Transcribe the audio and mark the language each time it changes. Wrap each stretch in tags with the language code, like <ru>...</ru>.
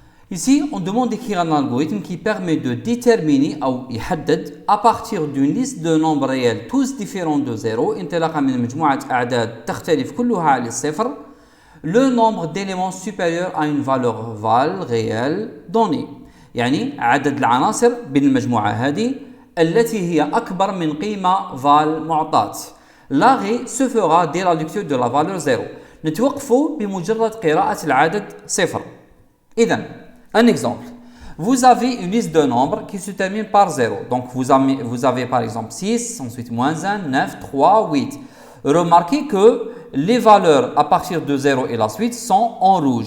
<fr>Ici, on demande d'écrire un algorithme qui permet de déterminer ou</fr> <ar>يحدد</ar> <fr>à partir d'une liste de nombres réels tous différents de 0</fr> <ar>انطلاقا من مجموعة أعداد تختلف كلها عن الصفر</ar> <fr>le nombre d'éléments supérieur à une valeur val réelle donnée.</fr> <ar>يعني عدد العناصر بين المجموعة هذه التي هي أكبر من قيمة val معطاة.</ar> <fr>L'arrêt se fera dès la lecture de la valeur 0.</fr> <ar>نتوقفوا بمجرد قراءة العدد صفر.</ar> <fr>إذن un exemple. Vous avez une liste de nombres qui se termine par 0. Donc, vous avez par exemple 6, ensuite moins 1, 9, 3, 8. Remarquez que les valeurs à partir de 0 et la suite sont en rouge.</fr>